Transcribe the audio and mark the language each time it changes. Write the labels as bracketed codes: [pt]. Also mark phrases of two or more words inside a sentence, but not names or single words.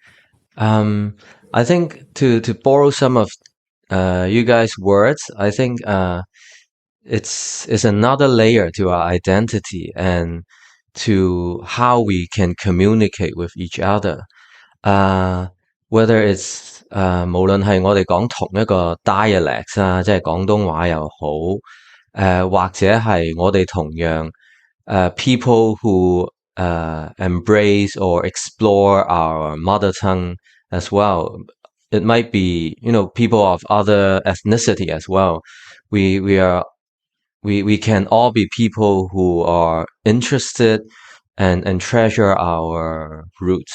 [en] I think to borrow some of you guys' words, I think it's another layer to our identity and to how we can communicate with each other. Whether it's [yue] 無論係我哋講同一個 dialect 啊，即係廣東話又好，或者係我哋同樣 [en] people who embrace or explore our mother tongue as well. It might be, people of other ethnicity as well. We can all be people who are interested and treasure our roots.